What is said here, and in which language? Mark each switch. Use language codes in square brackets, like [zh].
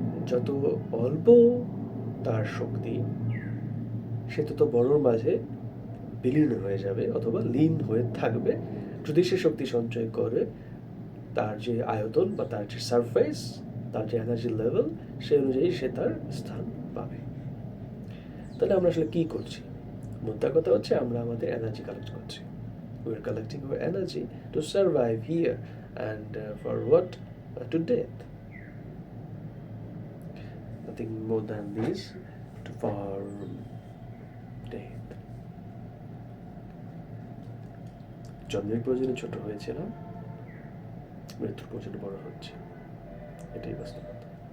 [bn] যত অল্প তার শক্তি, সে তত বড়র মাঝে বিলীন হয়ে যাবে অথবা লীন হয়ে থাকবে, যদি সে শক্তি সঞ্চয় করে তার যে আয়তন বা তার যে সারফেস, তার যে এনার্জি লেভেল, সেই অনুযায়ী সে তার স্থান পাবে। তাহলে আমরা আসলে কি করছি? মোদ্দা কথা হচ্ছে আমরা আমাদের এনার্জি কালেক্ট করছি। [en] We are collecting our energy to survive here and for what? To death. Nothing more than this, for death. [bn] জন্মের প্রয়োজনে ছোট হয়েছিলাম, মৃত্যুর প্রয়োজনে বড় হচ্ছে, এটাই বাস্তবতা।